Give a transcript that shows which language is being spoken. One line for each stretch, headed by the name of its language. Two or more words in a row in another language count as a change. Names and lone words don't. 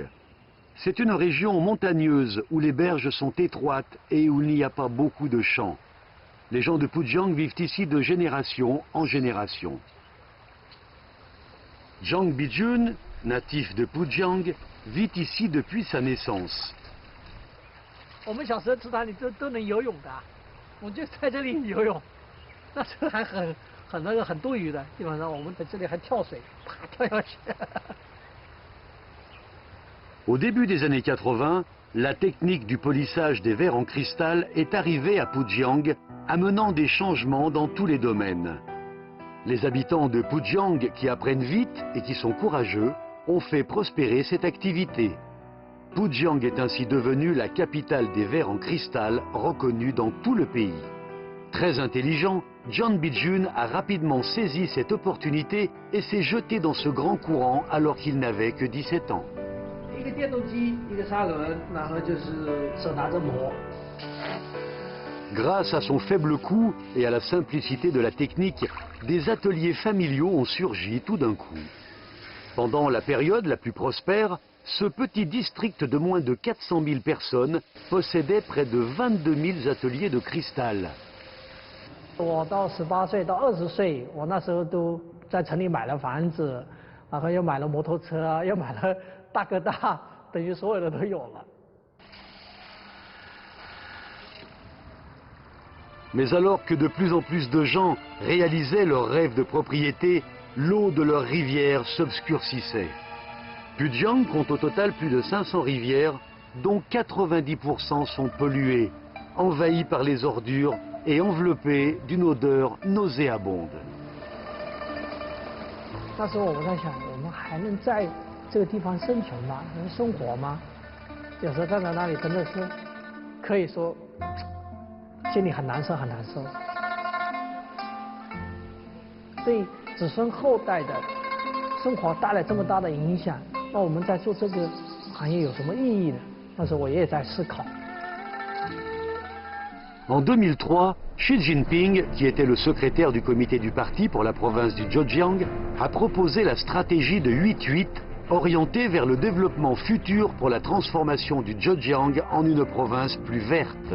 French: C'est une région montagneuse où les berges sont étroites et où il n'y a pas beaucoup de champs. Les gens de Pujiang vivent ici de génération en génération. Zhang Bijun, natif de Pujiang, vit ici depuis sa naissance.
Chinese: 我们小时候池塘里都能游泳的，我们就在这里游泳，那时候还很多鱼的，基本上我们在这里还跳水，啪跳下去。
French: Au début des années 80, la technique du polissage des verres en cristal est arrivée à Pujiang, amenant des changements dans tous les domaines. Les habitants de Pujiang, qui apprennent vite et qui sont courageux, ont fait prospérer cette activité. Pujiang est ainsi devenue la capitale des verres en cristal reconnue dans tout le pays. Très intelligent, Zhang Bijun a rapidement saisi cette opportunité et s'est jeté dans ce grand courant alors qu'il n'avait que 17 ans.
Chinese: 一个电动机，一个砂轮，然后就是手拿着磨。
French: Grâce à son faible coût et à la simplicité de la technique, des ateliers familiaux ont surgi tout d'un coup. Pendant la période la plus prospère, ce petit district de moins de 400 000 personnes possédait près de 22 000 ateliers de cristal.
Chinese: 我到18岁到20岁，我那时候都在城里买了房子，然后又买了摩托车，又买了大哥大，等于所有的都有了。
French: Mais alors que de plus en plus de gens réalisaient leur rêve de propriété, l'eau de leurs rivières s'obscurcissait. Pujiang compte au total plus de 500 rivières, dont 90% sont polluées, envahies par les ordures et enveloppées d'une odeur nauséabonde.
Chinese: 那时候我在想，我们还能在这个地方生存吗？能生活吗？有时候站在那里真的是，可以说。心里很难受，很难受。对子孙后代的生活带来这么大的影响，那我们在做这个行业有什么意义呢？那时候我也在思考。
French: En 2003, Xi Jinping, qui était le secrétaire du comité du parti pour la province du Zhejiang, a proposé la stratégie de 8-8, orientée vers le développement futur pour la transformation du Zhejiang en une province plus verte.